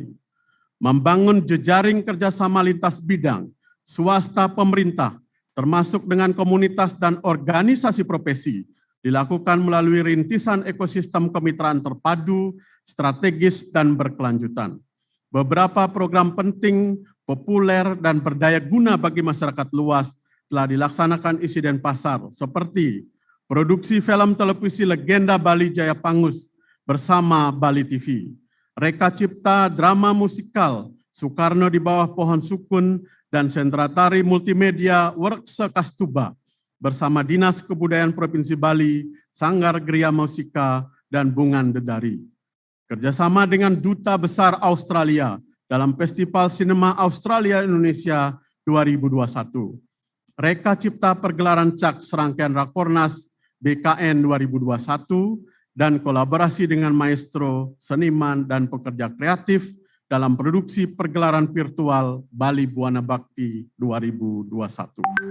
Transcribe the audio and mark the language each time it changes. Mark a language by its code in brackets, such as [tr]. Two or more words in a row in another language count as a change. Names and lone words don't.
[id] Membangun jejaring kerjasama lintas bidang, swasta pemerintah, termasuk dengan komunitas dan organisasi profesi, dilakukan melalui rintisan ekosistem kemitraan terpadu, strategis, dan berkelanjutan. Beberapa program penting, populer, dan berdaya guna bagi masyarakat luas telah dilaksanakan isi Denpasar, seperti produksi film televisi Legenda Bali Jaya Pangus bersama Bali TV, Reka Cipta drama musikal Soekarno di Bawah Pohon Sukun, dan sentra tari multimedia Workse Kastuba bersama Dinas Kebudayaan Provinsi Bali, Sanggar Gria Musika, dan Bungan Dedari. Kerjasama dengan Duta Besar Australia dalam Festival Sinema Australia Indonesia 2021. Reka Cipta pergelaran CAK serangkaian Rakornas BKN 2021, dan kolaborasi dengan maestro, seniman, dan pekerja kreatif dalam produksi pergelaran virtual Bali Buana Bakti 2021.